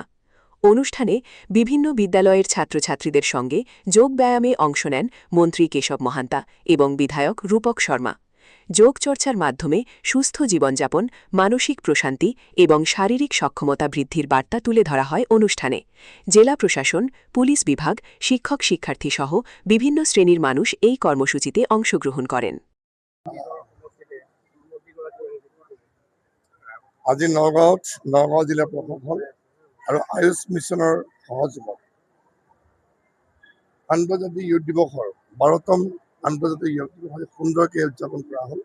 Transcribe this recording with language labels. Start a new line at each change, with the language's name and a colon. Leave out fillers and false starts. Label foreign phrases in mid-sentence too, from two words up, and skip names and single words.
Bangla: অনুষ্ঠানে বিভিন্ন বিদ্যালয়ের ছাত্রছাত্রীদের সঙ্গে যোগ ব্যায়ামে অংশ নেন মন্ত্রী কেশব মহান্তা এবং বিধায়ক রূপক শর্মা। যোগচর্চার মাধ্যমে সুস্থ জীবনযাপন, মানসিক প্রশান্তি এবং শারীরিক সক্ষমতা বৃদ্ধির বার্তা তুলে ধরা হয় অনুষ্ঠানে। জেলা প্রশাসন, পুলিশ বিভাগ, শিক্ষক শিক্ষার্থী সহ বিভিন্ন শ্রেণীর মানুষ এই কর্মসূচিতে অংশগ্রহণ করেন।
Assamese: আজি নগাঁও জিলা প্ৰশাসন আৰু আয়ুষ মিছনৰ সহযোগত আন্তৰ্জাতিক যোগ দিৱসৰ 12তম আন্তৰ্জাতিক যোগ দিৱস সুন্দৰকৈ উদযাপন কৰা হ'ল।